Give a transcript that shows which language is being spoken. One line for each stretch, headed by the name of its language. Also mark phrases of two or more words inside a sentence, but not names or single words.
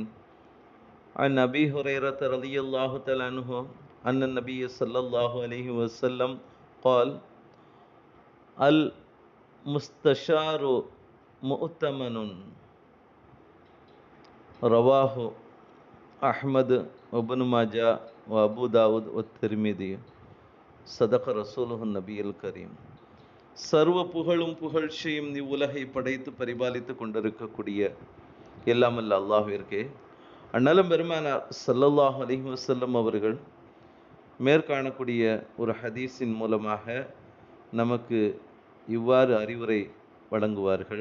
Arabic: عن أبي هريرة رضي الله تعالى عنه أن النبي صلى الله عليه وسلم قال: المستشار مؤتمن. رواه أحمد وابن ماجه وأبو داود والترمذي. صدق رسوله النبي الكريم.
Tamil: சர்வ புகழும் புகழ்ச்சியும் இவ்வுலகை படைத்து பரிபாலித்து கொண்டிருக்கக்கூடிய எல்லாமல்ல அல்லாஹ்விற்கே. அந்நலம் பெருமானார்
Arabic: صلى الله عليه وسلم
Tamil: அவர்கள் மேற்காணக்கூடிய ஒரு ஹதீஸின் மூலமாக நமக்கு இவ்வாறு அறிவுரை வழங்குவார்கள்.